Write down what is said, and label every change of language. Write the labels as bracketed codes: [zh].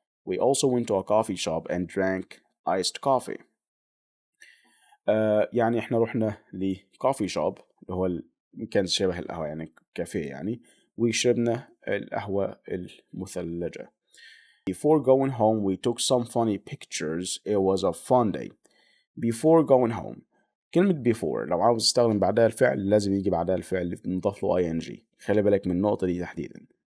[en] We also went to a coffee shop and drank iced coffee. [ar] يعني احنا رحنا لكوفي شوب اللي هو كان شبه القهوة يعني كافيه يعني، وشربنا القهوة المثلجة. [en] Before going home we took some funny pictures. It was a fun day. Before going home [ar] كلمة before لو عاوز تستخدم بعدها الفعل لازم يجي بعدها الفعل اللي نضاف له ing. خلي بالك من النقطة دي تحديدا.